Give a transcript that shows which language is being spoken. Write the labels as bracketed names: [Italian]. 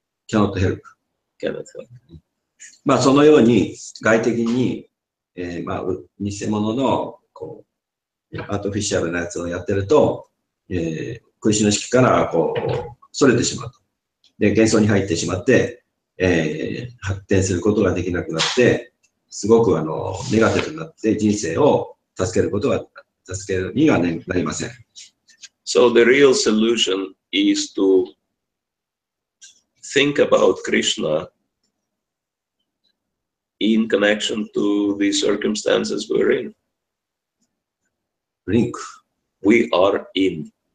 [English] Cannot help. Cannot help. [Japanese] まあそのように外的に、まあ偽物のアートフィシャルなやつをやってると、クリシュナ式からそれてしまうと。で、幻想に入ってしまって、発展することができなくなって、すごくネガティブになって人生を助けるにはなりません。 [English] So the real solution is to think about Krishna in connection to the circumstances we're in. Link. We are in.